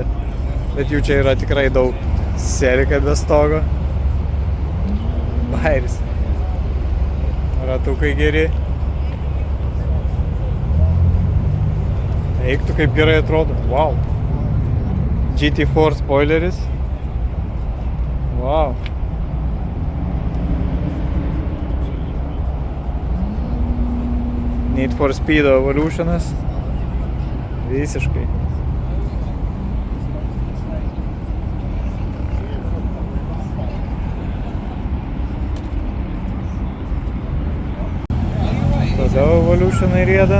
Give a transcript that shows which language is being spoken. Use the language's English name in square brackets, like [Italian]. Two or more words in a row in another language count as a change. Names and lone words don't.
[Lithuanian] Bet jų čia yra tikrai daug. Serika be stogo. Bairis. Ratukai geri. Eiktų kaip gerai atrodo. Wow. GT4 spoileris. Wow. Need for Speed Evolutionas. Visiškai. Tada Evolutionai rieda.